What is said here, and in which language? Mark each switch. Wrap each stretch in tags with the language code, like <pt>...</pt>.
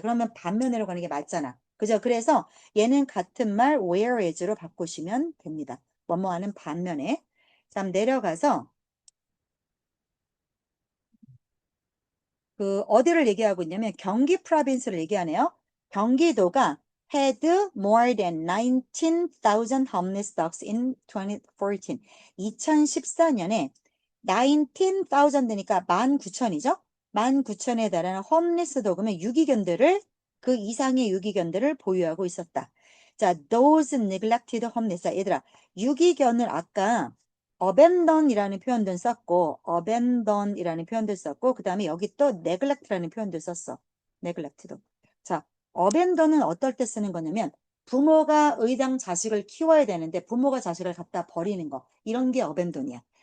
<ko>그러면 반면으로 가는 게 맞잖아. 그죠? 그래서 얘는 같은 말 whereas로 바꾸시면 됩니다. 뭐뭐 하는 반면에. 자, 내려가서 그 어디를 얘기하고 있냐면 경기 프로빈스를 얘기하네요.</ko> <en>경기도가 had more than 19,000 homeless dogs in 2014.</en> <ko>2014년에 19,000 되니까 19,000이죠. 19,000에 달하는 홈리스 도그면 유기견들을 그 이상의 유기견들을 보유하고 있었다. 자,</ko> <en>those neglected homeless.</en> <ko>얘들아, 유기견을 아까 abandon이라는 표현도 썼고 abandon이라는 표현도 썼고 그 다음에 여기 또 neglect라는 표현도 썼어. neglect도. 자, abandon은 어떨 때 쓰는 거냐면 부모가 의당 자식을 키워야 되는데 부모가 자식을 갖다 버리는 거. 이런 게 abandon이야.</ko>